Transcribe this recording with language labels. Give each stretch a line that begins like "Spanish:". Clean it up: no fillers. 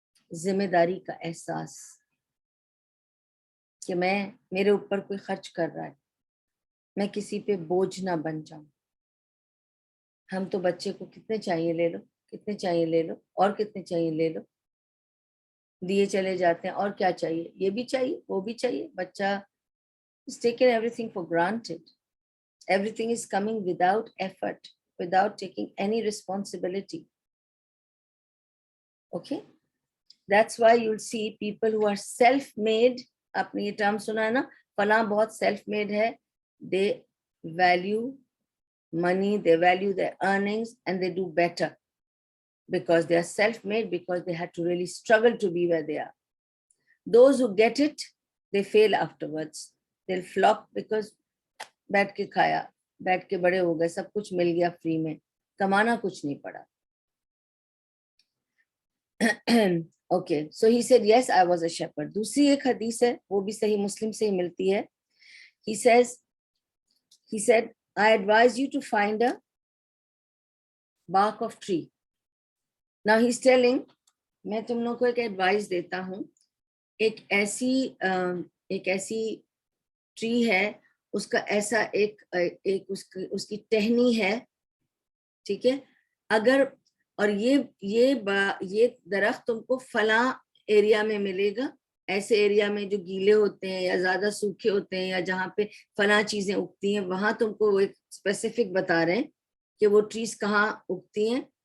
Urdu: ذمہ داری کا احساس کہ میرے اوپر کوئی خرچ کر رہا ہے, میں کسی پہ بوجھ نہ بن جاؤں. ہم تو بچے کو کتنے چاہیے لے لو, کتنے چاہیے لے لو, اور کتنے چاہیے لے لو, دیے چلے جاتے ہیں. اور کیا چاہیے, یہ بھی چاہیے وہ بھی چاہیے.
English: بچہ is taken everything for granted. Everything is coming without effort, without taking any responsibility. Okay, that's why you'll see people who are self-made.
Urdu: آپ نے یہ ٹرم سنا ہے نا, فلاں بہت سیلف میڈ ہے.
English: they value money, they value their earnings, and they do better because they are self-made, because they had to really struggle to be where they are. Those who get it, they fail afterwards. They'll flop because
Urdu: بیٹھ کے کھایا, بیٹھ کے بڑے ہو گئے, سب کچھ مل گیا فری میں, کمانا کچھ نہیں پڑا.
English: Okay, so he said, yes, I was a shepherd.
Urdu: دوسری ایک حدیث ہے, وہ بھی صحیح مسلم سے ہی ملتی ہے.
English: He said, I advise you to find a bark of tree. Now he's telling,
Urdu: میں تم لوگوں کو ایک ایڈوائز دیتا ہوں, ایک ایسی ٹری ہے, اس کا ایسا ایک اس کی ٹہنی ہے, ٹھیک ہے, اگر اور یہ درخت تم کو فلاں ایریا میں ملے گا, ایسے ایریا میں جو گیلے ہوتے ہیں یا زیادہ سوکھے ہوتے ہیں یا جہاں پہ فلاں چیزیں اگتی ہیں, وہاں تم کو وہ ایک اسپیسیفک بتا رہے ہیں کہ وہ ٹریز کہاں اگتی ہیں.